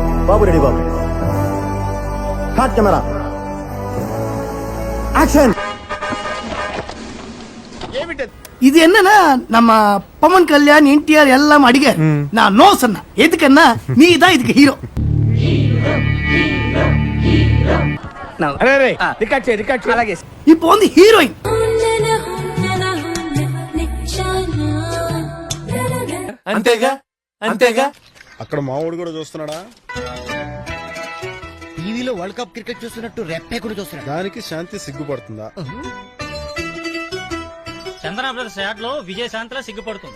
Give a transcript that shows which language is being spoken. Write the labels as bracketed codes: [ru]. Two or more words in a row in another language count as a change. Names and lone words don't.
[te] బాబు రెడీ బాబు. [en] hot camera action. [ta] இது என்னன்னா நம்ம பவன் கல்யாண் என்டிஆர் எல்லாம் அடிக்க நான் நோ சொன்ன எதுக்குன்னா நீ தான் இதுக்கு ஹீரோ. இப்போ வந்து ஹீரோயின் [te] అంతేగా అంతేగా. అక్కడ మావాడు కూడా చూస్తున్నాడా? టీవీలో [en] world cup cricket [te] చూస్తున్నట్టు రెప్పే కూడా చూస్తున్నాడు. దానికి శాంతి సిగ్గుపడుతుందా? చందన బ్రదర్స్ యాడ్ లో విజయశాంతిలా సిగ్గుపడుతుంది.